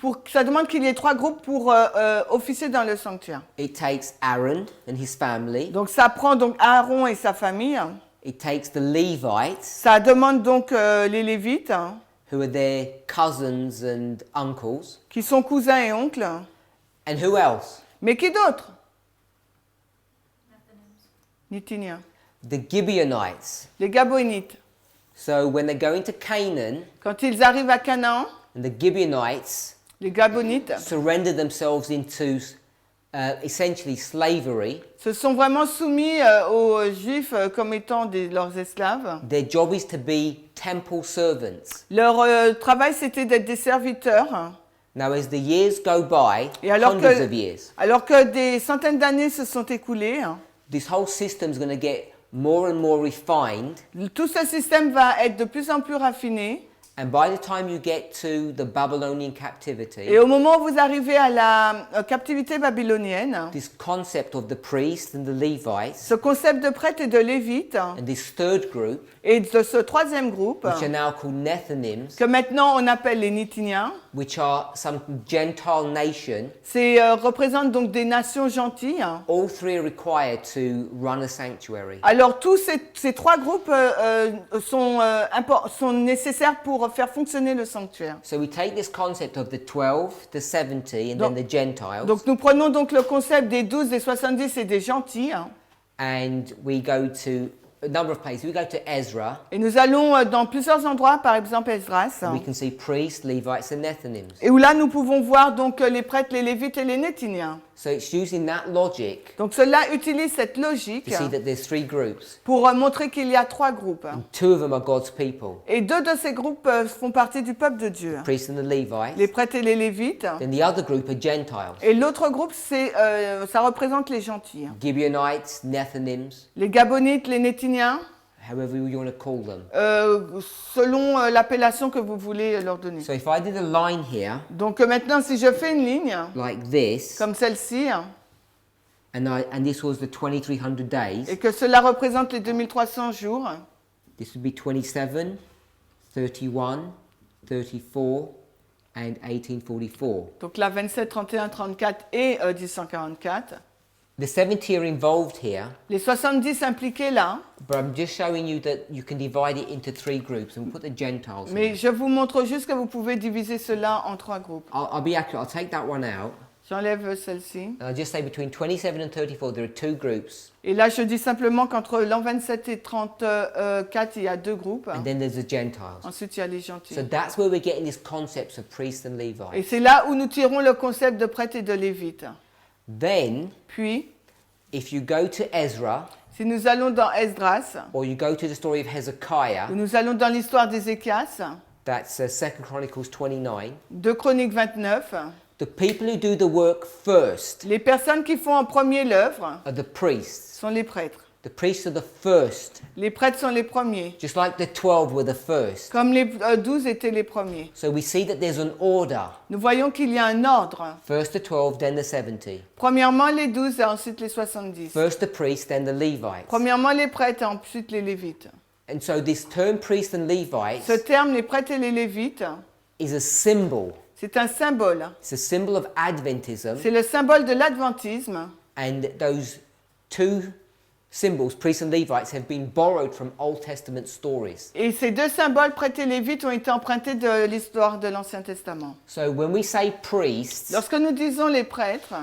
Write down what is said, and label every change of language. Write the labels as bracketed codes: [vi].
[fr] Ça demande qu'il y ait trois groupes pour officier dans le sanctuaire. [en] It takes Aaron and his family. [fr] Donc ça prend donc Aaron et sa famille. [en] It takes the Levites, [fr] Ça demande donc les Lévites, [en] who are their cousins and uncles. [fr] qui sont cousins et oncles. [en] And who else? [fr] Mais qui d'autre? Nitiniens. [en] The Gibeonites. [fr] Les Gabonites. [en] So when they're going to Canaan, [fr] Quand ils arrivent à Canaan, [en] and the Gibeonites [fr] les Gabonites [en] surrender themselves into essentially slavery, [fr] se sont vraiment soumis aux Juifs comme étant leurs esclaves. [en] their job is to be temple servants. [fr] Leur travail, c'était d'être des serviteurs. [en] Now, as the years go by, [fr] Et alors [en] hundreds of years, [fr] alors que des centaines d'années se sont écoulées, [en] this whole system is going to get more and more refined. [fr] tout ce système va être de plus en plus raffiné. [en] And by the time you get to the Babylonian captivity, [fr] Et au moment où vous arrivez à la captivité babylonienne, [en] this concept of the priest and the Levites [fr] ce concept de prêtre et de lévite, [en] and this third group, [fr] et de ce troisième groupe, [en] which are now called Nethinims, [fr] que maintenant on appelle les Nitiniens, [en] which are some Gentile nation, [fr] représentent donc des nations gentilles. [en] all three are required to run a sanctuary. [fr] Alors tous ces trois groupes sont nécessaires pour faire fonctionner le sanctuaire. [en] So we take this concept of the 12, the 70, and then the Gentiles, [fr] Donc nous prenons donc le concept des 12, des 70 et des gentils, [en] and we go to a number of places. We go to Ezra, [fr] et nous allons dans plusieurs endroits, par exemple Esdras, [en] and we can see priests, Levites, and Nethinims. [fr] et où là nous pouvons voir donc les prêtres, les lévites et les nétiniens. [en] So it's using that logic [fr] Donc cela utilise cette logique [en] to see that there's three groups. [fr] pour montrer qu'il y a trois groupes. [en] And two of them are God's people, [fr] Et deux de ces groupes font partie du peuple de Dieu, [en] priests and the Levites. [fr] les prêtres et les lévites. [en] Then the other group are Gentiles, [fr] Et l'autre groupe, ça représente les gentils. [en] Gibeonites, Nethinims, [fr] Les Gabonites, les Nétiniens, [en] however you want to call them. [fr] selon l'appellation que vous voulez leur donner. [en] So if I did a line here [fr] Donc maintenant, si je fais une ligne, [en] like this, [fr] comme celle-ci, [en] and this was the 2300 days, [fr] et que cela représente les 2300 jours, [en] this would be 27, 31, 34, and 1844. [fr] donc là 27, 31, 34 et 1044, [en] The 70 are involved here, [fr] les 70 impliqués là, [en] but I'm just showing you that you can divide it into three groups and put the Gentiles [fr] mais [en] in. [fr] je vous montre juste que vous pouvez diviser cela en trois groupes. [en] I'll be accurate. I'll take that one out. [fr] J'enlève celle-ci. [en] And I'll just say between 27 and 34, there are two groups. [fr] Et là, je dis simplement qu'entre l'an 27 et 34, il y a deux groupes. [en] And then there's the Gentiles. [fr] Ensuite, il y a les gentils. [en] So that's where we're getting this concept of priests and [fr] Et [en] Levites. [fr] c'est là où nous tirons le concept de prêtre et de lévite. [en] Then, [fr] Puis, [en] if you go to Ezra, [fr] si nous allons dans Esdras, [en] or you go to the story of Hezekiah, [fr] ou nous allons dans l'histoire d'Ézéchias, [en] that's 2 Chronicles 29, [fr] 2 Chroniques 29, [en] the people who do the work first [fr] les personnes qui font en premier l'œuvre [en] are the priests. [fr] sont les prêtres. [en] The priests are the first, [fr] Les prêtres sont les premiers, [en] just like the 12 were the first. [fr] comme les 12 étaient les premiers. [en] So we see that there's an order. [fr] Nous voyons qu'il y a un ordre. [en] First the 12, then the 70. [fr] Premièrement les 12 et ensuite les 70. [en] First the priests, then the Levites. [fr] Premièrement les prêtres et ensuite les lévites. [en] And so this term priest and Levites [fr] Ce terme, les prêtres et les lévites, [en] is a symbol [fr] C'est un symbole. [en] It's a symbol of Adventism, [fr] C'est le symbole de l'adventisme. [en] and those two symbols, priests and Levites, have been borrowed from Old Testament stories. [fr] Et ces deux symboles, prêtres et lévites, ont été empruntés de l'histoire de l'Ancien Testament. [en] So when we say priests, [fr] Lorsque nous disons les prêtres,